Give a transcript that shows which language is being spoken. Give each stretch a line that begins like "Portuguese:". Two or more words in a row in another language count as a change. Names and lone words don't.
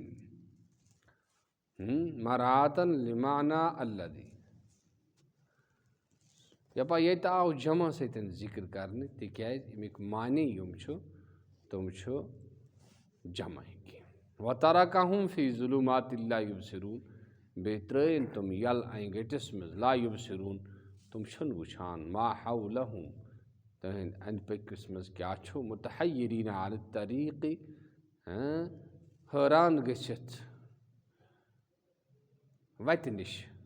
Kashmiri: مراعاتن
Arabic: لمعنى الذی
Kashmiri: یپا ییٚتہِ آو جمع سۭتۍ ذِکر کرنہٕ تِکیٛازِ امیُک معنی یِم چھُ تِم چھُ جمع
Arabic: وترکہم فی ظلمات لا یبصرون
Kashmiri: بیٚیہِ ترٛٲیِن تِم یلہٕ انہِ گٔٹِس منٛز
Arabic: لا یبصرون
Kashmiri: تِم چھِنہٕ وٕچھان
Arabic: ما حولہم
Kashmiri: تٕہنٛدِ أنٛدۍ پٔکِس منٛز کیٛاہ چھُ
Arabic: متحیریٖن علی الطریٖقِ
Kashmiri: حٲران گٔژھِتھ وتہِ نِش